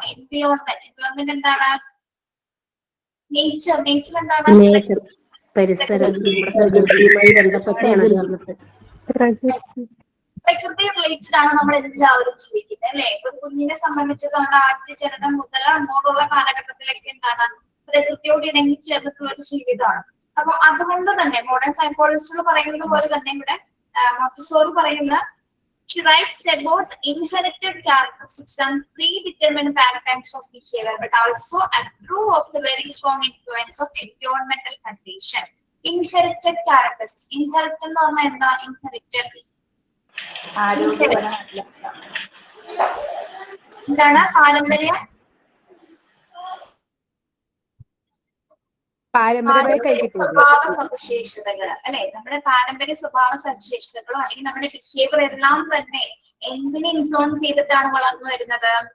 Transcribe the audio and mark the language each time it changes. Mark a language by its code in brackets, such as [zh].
[ml] Environment എന്താണ്? Nature എന്താണ്? പരിസരം, പ്രകൃതിയുമായി ബന്ധപ്പെട്ടാണ്. പ്രകൃതി റിലേറ്റഡ് ആണ് നമ്മൾ എല്ലാവരും ജീവിക്കുന്നത് അല്ലെ. ഒരു കുഞ്ഞിനെ സംബന്ധിച്ചിടത്തോളം ആദ്യ ജനനം മുതൽ അങ്ങോട്ടുള്ള കാലഘട്ടത്തിലൊക്കെ എന്താണ് പ്രകൃതിയോട് ഇണങ്ങി ചേർന്നിട്ടുള്ള ഒരു ജീവിതമാണ്. അപ്പൊ അതുകൊണ്ട് തന്നെ മോഡേൺ സൈക്കോളജിസ്റ്റുകൾ പറയുന്നത് പോലെ തന്നെ ഇവിടെ മോണ്ടിസോറി പറയുന്ന [en] she writes about inherited characteristics and predetermined patterns of behavior, but also approve of the very strong influence of environmental condition. Inherited characteristics. [ml] Inherited എന്ന് പറഞ്ഞാൽ എന്താ? Inherited എന്താണ്? പാരമ്പര്യ സ്വഭാവ സവിശേഷതകൾ അല്ലെ. നമ്മുടെ പാരമ്പര്യ സ്വഭാവ സവിശേഷതകളോ അല്ലെങ്കിൽ നമ്മുടെ ബിഹേവിയർ എല്ലാം തന്നെ എന്തിനെ ഇൻഫ്ലുവൻസ് ചെയ്തിട്ടാണ് വളർന്നു വരുന്നത്?